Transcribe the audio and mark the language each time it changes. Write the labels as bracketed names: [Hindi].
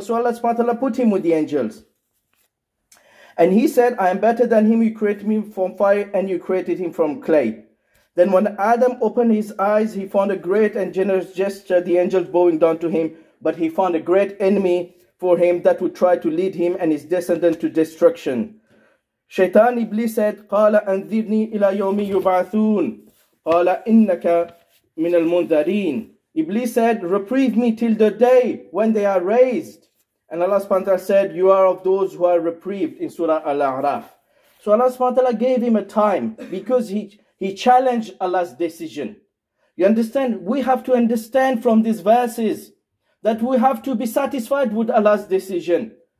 [English] So Allah subhanahu wa ta'ala put him with the angels. And he said, I am better than him. You created me from fire and you created him from clay. Then when Adam opened his eyes, he found a great and generous gesture, the angels bowing down to him. But he found a great enemy for him that would try to lead him and his descendant to destruction. Shaytan Iblis said, [Arabic] قَالَ أَنذِرْنِي إِلَى يَوْمِ يُبْعَثُونَ قَالَ إِنَّكَ مِنَ الْمُنذَرِينَ. [English] Iblis said, reprieve me till the day when they are raised. And Allah subhanahu wa ta'ala said, you are of those who are reprieved in Surah Al-A'raf. So Allah subhanahu wa ta'ala gave him a time because he challenged Allah's decision. You understand? We have to understand from these verses that we have to be satisfied with Allah's decision.